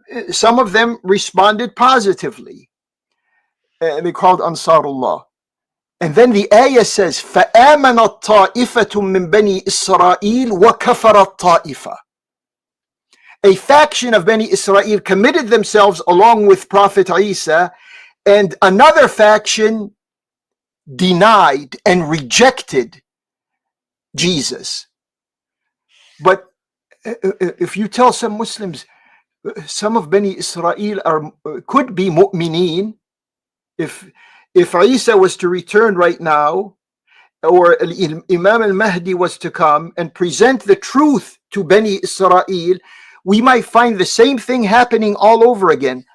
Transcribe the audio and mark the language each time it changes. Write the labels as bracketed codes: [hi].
[en] Some of them responded positively. They called Ansarullah. And then the ayah says, [ar] فَآمَنَتْ طَائِفَةٌ مِّن بَنِي إِسْرَائِيلَ وَكَفَرَتْ طَائِفَةٌ. [en] A faction of Bani Israel committed themselves along with Prophet Isa, and another faction denied and rejected Jesus. But if you tell some Muslims, some of Bani Israel could be mu'mineen, if Isa was to return right now, or Imam al-Mahdi was to come and present the truth to Bani Israel, we might find the same thing happening all over again.